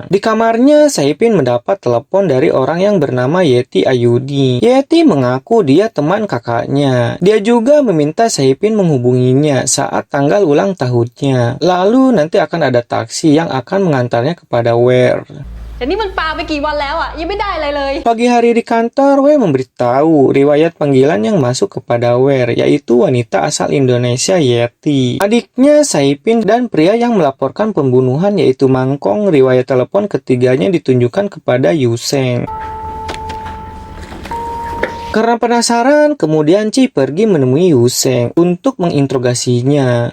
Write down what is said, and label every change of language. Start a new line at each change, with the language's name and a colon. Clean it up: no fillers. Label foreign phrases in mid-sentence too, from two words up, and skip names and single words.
Indonesian: Di kamarnya, Saipin mendapat telepon dari orang yang bernama Yeti Ayudi. Yeti mengaku dia teman kakaknya. Dia juga meminta Saipin menghubunginya saat tanggal ulang tahunnya. Lalu nanti akan ada taksi yang akan mengantarnya kepada Ware.
Thai: แต่นี่มันปาไปกี่วันแล้วอ่ะยังไม่ได้อะไรเลย
Indonesian: Pagi hari di kantor, Wei memberitahu riwayat panggilan yang masuk kepada Wer, yaitu wanita asal Indonesia Yeti, adiknya Saipin, dan pria yang melaporkan pembunuhan yaitu Mangkong. Riwayat telepon ketiganya ditunjukkan kepada Yuseng. Karena penasaran, kemudian Ci pergi menemui Yuseng untuk menginterogasinya.